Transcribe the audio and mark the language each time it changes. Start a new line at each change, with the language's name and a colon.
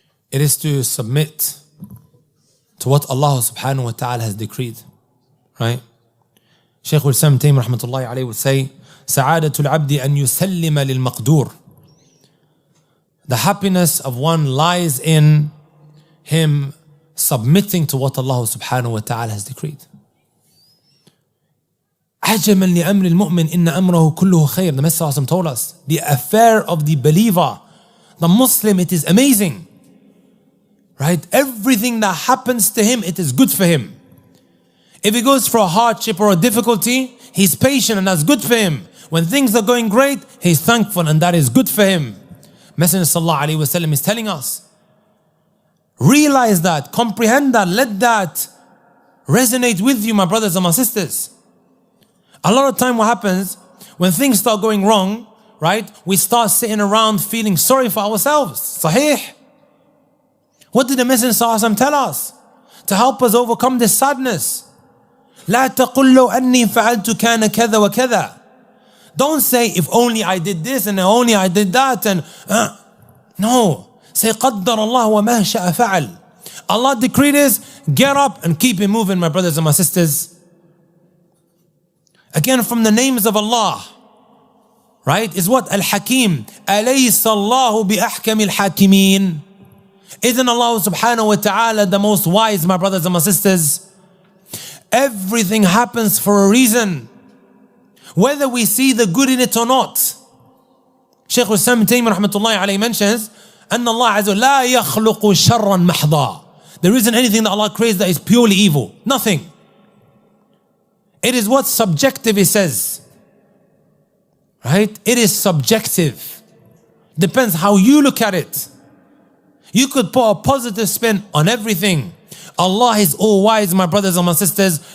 English: It is to submit to what Allah subhanahu wa ta'ala has decreed. Right? Shaykh al-Islam Taymiyyah rahmatullahi alayhi would say,
Arabic: سعادة العبد أن يسلم للمقدور.
English: The happiness of one lies in him submitting to what Allah subhanahu wa ta'ala has decreed.
Arabic: عجبا لأمر المؤمن إن أمره كله خير.
English: The Messenger told us, the affair of the believer, the Muslim, it is amazing. Right? Everything that happens to him, it is good for him. If he goes for a hardship or a difficulty, he's patient and that's good for him. When things are going great, he's thankful and that is good for him. Messenger sallallahu alaihi wasallam is telling us, realize that, comprehend that, let that resonate with you, my brothers and my sisters. A lot of time what happens, when things start going wrong, right, we start sitting around feeling sorry for ourselves. Sahih. What did the Messenger sallallahu alaihi wasallam tell us? To help us overcome this sadness.
Arabic: لا تقل لو أني فعلت كان كذا وكذا.
English: Don't say, if only I did this and if only I did that. And no. Say,
Arabic: قدر الله وما شاء فعل.
English: Allah decreed this, get up and keep it moving, my brothers and my sisters. Again, from the names of Allah, right, is what? Al-Hakim.
Arabic: أليس الله بأحكم الحاكمين.
English: Isn't Allah subhanahu wa ta'ala the most wise, my brothers and my sisters? Everything happens for a reason. Whether we see the good in it or not. Shaykh al-Islam Ibn Taymiyyah rahmatullahi alayhi mentions,
Arabic: أن الله عز وجل لا يخلق شرا محضا.
English: There isn't anything that Allah creates that is purely evil. Nothing. It is what's subjective, he says. Right? It is subjective. Depends how you look at it. You could put a positive spin on everything. Allah is all wise, my brothers and my sisters.